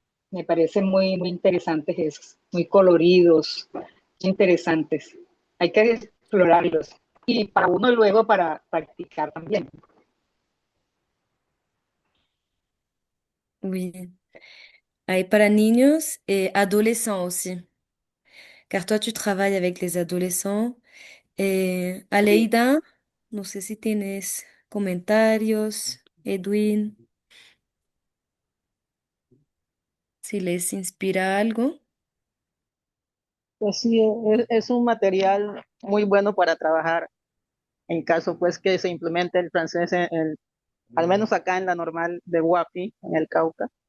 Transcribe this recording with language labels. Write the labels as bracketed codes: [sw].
[es] Me parecen muy interesantes esos, muy coloridos, muy interesantes. Hay que explorarlos. Y para uno luego para practicar también. [fr] Oui. [es] Hay para niños [fr] et adolescents aussi. Car toi, tu travailles avec les adolescents. [es] Sí. Aleida, no sé si tienes comentarios. Edwin, si les inspira algo. Pues sí, es un material muy bueno para trabajar en caso pues que se implemente el francés al menos acá en la normal de Guapi, en el Cauca.